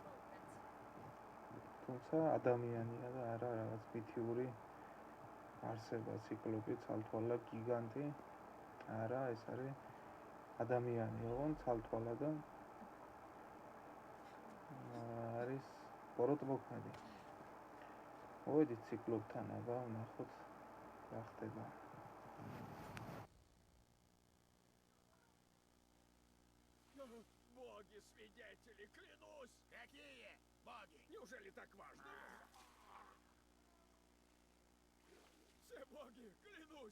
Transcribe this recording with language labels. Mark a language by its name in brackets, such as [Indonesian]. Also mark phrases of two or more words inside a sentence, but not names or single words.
[Georgian] თუმცა ადამიანია და არა რაღაც მითიური არსება ციკლოპი, ცალთვალა გიგანტი. არა, ეს არის ადამიანი, ოღონდ ცალთვალა და არის პოროტმოქმედი. მოვედით ციკლოპთან აბა ვნახოთ რა ხდება. [Russian] Боги свидетели, клянусь! Какие боги? Неужели так важно? Все боги, клянусь!